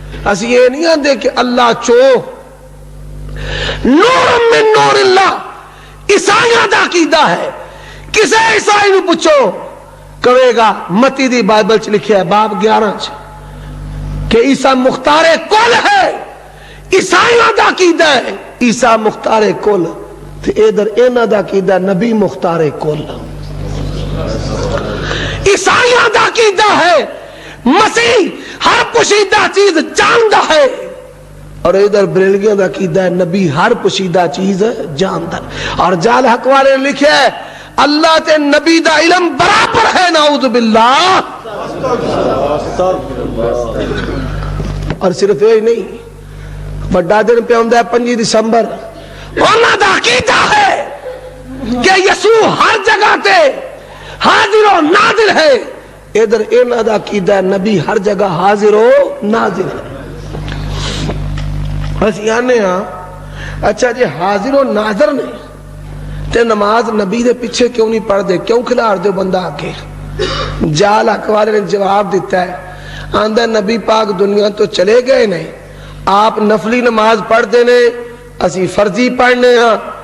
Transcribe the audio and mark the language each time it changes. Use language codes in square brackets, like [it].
[pa] اسی یہ نہیں آندے کہ اللہ چو, نور من نور اللہ عیسائیاں دا عقیدہ ہے. کسے عیسائی نو پوچھو کہے گا متی دی بائبل چ لکھیا ہے باب 11 چ کہ عیسیٰ مختار کل ہے. عیسائیاں دا عقیدہ ہے عیسیٰ مختار کل, تے ادھر انہاں دا عقیدہ نبی مختار کل. عیسائیاں دا عقیدہ ہے مسیح ہر پوشیدہ چیز جاندا ہے, [ur] اور ادھر بریلویوں کا عقیدہ ہے نبی ہر پوشیدہ چیز جانتا ہے. [pa] اور جال حق والے نے لکھا ہے اللہ تے نبی دا علم برابر ہے نعوذ باللہ. اور صرف یہ نہیں بڑا دن پہ ہوندا ہے 5 دسمبر انہاں دا عقیدہ ہے کہ یسوع ہر جگہ تے حاضر و ناظر ہے. ادھر انہاں دا عقیدہ ہے نبی ہر جگہ حاضر و ناظر ہے. اسی آنے ہاں اچھا جی حاضر و ناظر نے تے نماز نبی دے پیچھے کیوں نہیں پڑھ دے, کیوں کھلار دے بندہ آکے؟ جال حق والے نے جواب دیتا ہے آندہ نبی پاک دنیا تو چلے گئے نہیں, آپ نفلی نماز پڑھ دینے اسی فرضی پڑھنے ہاں.